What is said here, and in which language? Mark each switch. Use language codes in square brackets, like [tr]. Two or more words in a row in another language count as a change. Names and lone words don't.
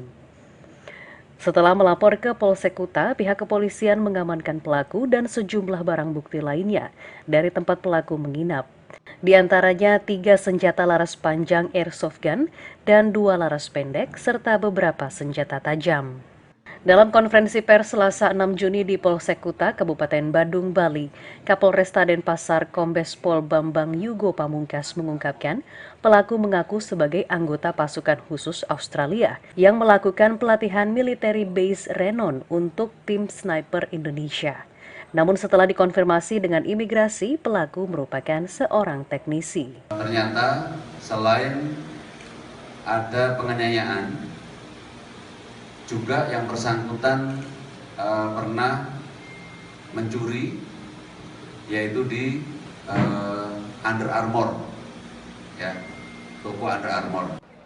[id] Setelah melapor ke Polsek Kuta, pihak kepolisian mengamankan pelaku dan sejumlah barang bukti lainnya dari tempat pelaku menginap. Di antaranya 3 senjata laras panjang [en] airsoft gun [id] dan 2 laras pendek serta beberapa senjata tajam. Dalam konferensi pers Selasa 6 Juni di Polsek Kuta, Kabupaten Badung, Bali, Kapolresta Denpasar Kombes Pol Bambang Yugo Pamungkas mengungkapkan pelaku mengaku sebagai anggota pasukan khusus Australia yang melakukan pelatihan [en] military base [id] Renon untuk tim sniper Indonesia. Namun setelah dikonfirmasi dengan imigrasi, pelaku merupakan seorang teknisi. Ternyata selain ada penganiayaan, juga yang bersangkutan pernah mencuri, yaitu di Under Armour, ya, toko Under Armour.